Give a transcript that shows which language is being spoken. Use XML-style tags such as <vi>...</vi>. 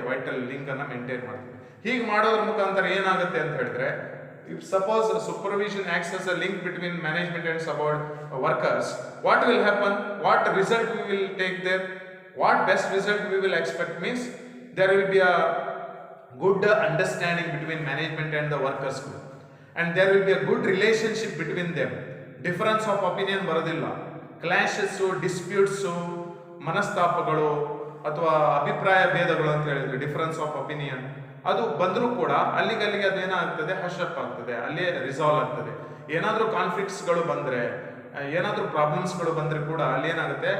<kn>Vital link ಅನ್ನ maintain ಮಾಡ್ತದೆ. ಹೀಗೆ ಮಾಡೋದ್ರ ಮುಖಾಂತರ ಏನಾಗುತ್ತೆ ಅಂತ ಹೇಳಿದ್ರೆ,</kn> <en>If suppose supervision acts as a link between management and workers, what will happen? What result we will take there? What best result we will expect means there will be a good understanding between management and the workers group. And there will be a good relationship between them. Difference of opinion ಬರೋದಿಲ್ಲ.</en> <kn>Clashes, disputes, ಮನಸ್ತಾಪಗಳು ಅಥವಾ ಅಭಿಪ್ರಾಯ ಭೇದಗಳು ಅಂತ ಹೇಳಿದ್ರೆ difference of opinion, ಅದು ಬಂದರೂ ಕೂಡ ಅಲ್ಲಿಗೆ ಅದೇನಾಗ್ತದೆ? ಹಶಪ್ ಆಗ್ತದೆ, ಅಲ್ಲೇ ರಿಸಾಲ್ವ್ ಆಗ್ತದೆ. ಏನಾದರೂ ಕಾನ್ಫ್ಲಿಕ್ಟ್ಸ್ಗಳು ಬಂದರೆ, ಏನಾದರೂ ಪ್ರಾಬ್ಲಮ್ಸ್ಗಳು ಬಂದರೆ ಕೂಡ ಅಲ್ಲಿ ಏನಾಗುತ್ತೆ?</kn>